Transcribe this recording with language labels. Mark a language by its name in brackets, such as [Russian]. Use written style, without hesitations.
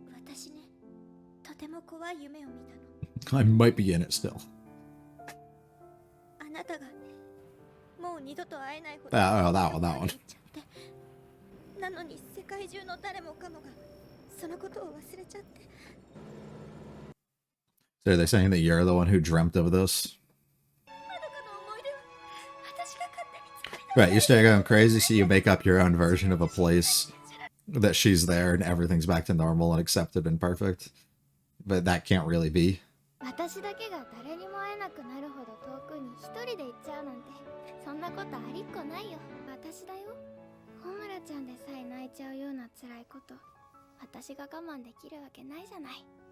[Japanese] 私ね、とても怖い夢を見たの。 [English] I might be in it still. [Japanese] あなたがもう二度と会えないほど [English] Oh, that one, that one. [Japanese] なのに世界中の誰もかもがそのことを忘れちゃって。 [English] So are they saying that you're the one who dreamt of this? [Japanese] まどかの思い出は私が勝手に作り出 [English] Right, you start going crazy, so you make up your own version of a place that she's there and everything's back to normal and accepted and perfect. But that can't really be. [Japanese] 私だけが誰にも会えなくなるほど遠くに一人で行っちゃうなんて、そんなことありっこないよ。私だよ。ホムラちゃんでさえ泣いちゃうような辛いこと、私が我慢できるわけないじゃない。